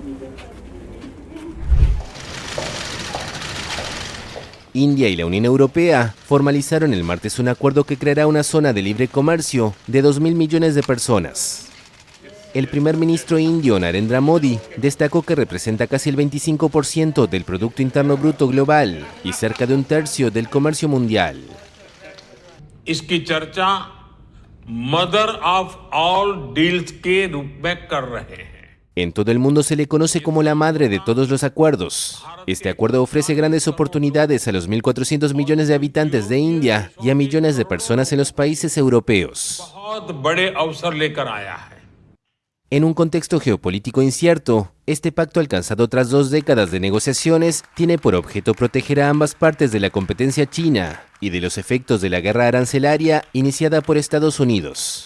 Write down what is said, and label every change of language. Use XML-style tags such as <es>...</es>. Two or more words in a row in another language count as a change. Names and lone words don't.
<es>India y la Unión Europea formalizaron el martes un acuerdo que creará una zona de libre comercio de 2.000 millones de personas. El primer ministro indio Narendra Modi destacó que representa casi el 25% del Producto Interno Bruto global y cerca de un tercio del comercio mundial.</es> <hi>इसकी चर्चा</hi> <en>mother of all deals</en> <hi>के रूप में कर रहे हैं.</hi> <es>En todo el mundo se le conoce como la madre de todos los acuerdos. Este acuerdo ofrece grandes oportunidades a los 1.400 millones de habitantes de India y a millones de personas en los países europeos. En un contexto geopolítico incierto, este pacto alcanzado tras 2 décadas de negociaciones tiene por objeto proteger a ambas partes de la competencia china y de los efectos de la guerra arancelaria iniciada por Estados Unidos.</es>